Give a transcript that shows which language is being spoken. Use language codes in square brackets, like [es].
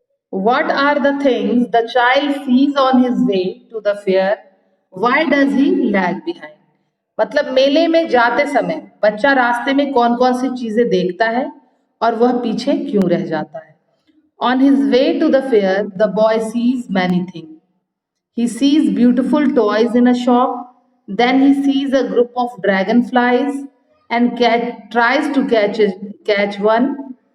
[en] What are the things the child sees on his way to the fair? Why does he lag behind? [hi] मतलब मेले में जाते समय बच्चा रास्ते में कौन कौन सी चीजें देखता है और वह पीछे क्यों रह जाता है? [en] On his way to the fair, the boy sees many things. He sees beautiful toys in a shop, then he sees a group of dragonflies and tries to catch one.